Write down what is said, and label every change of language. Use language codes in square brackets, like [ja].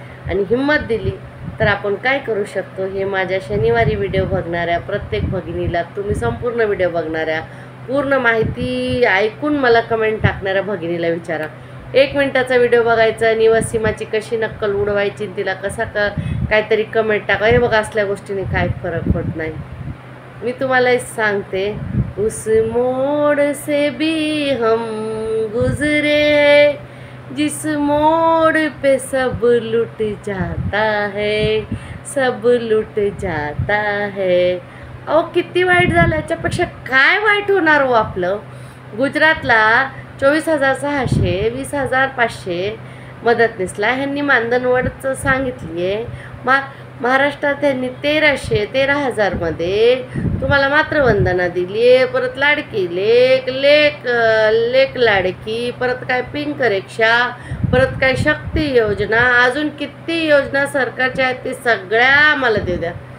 [mr] आणि हिंमत दिली तर आपण काय करू शकतो हे माझ्या शनिवारी व्हिडिओ बघणाऱ्या प्रत्येक भगिनीला, तुम्ही संपूर्ण व्हिडिओ बघणाऱ्या, पूर्ण माहिती ऐकून मला कमेंट टाकणाऱ्या भगिनीला विचारा. 1 मिनिटाचा व्हिडिओ बघायचा आणि वसीमाची कशी नक्कल उडवायची, तिला कसा काहीतरी कमेंट टाका. हे बघा, असल्या गोष्टीने काय फरक होत नाही. मी तुम्हाला सांगते, [hi] उस मोड से भी हम गुजरे, जिस मोड़ पे सब लुट जाता है, सब लुट जाता है. [mr] अहो किती वाईट झालं, याच्यापेक्षा काय वाईट होणार हो आपलं. गुजरातला 24,600 20,500 मदतनीसला ह्यांनी मानधनवाढच सांगितली आहे. महाराष्ट्रात त्यांनी 13,000मध्ये तुम्हाला मातृवंदना दिली आहे, परत लाडकी लेक लाडकी, परत काय पिंक रिक्षा, परत काय शक्ती योजना, अजून किती योजना सरकारच्या आहेत ते सगळ्या आम्हाला देऊ द्या.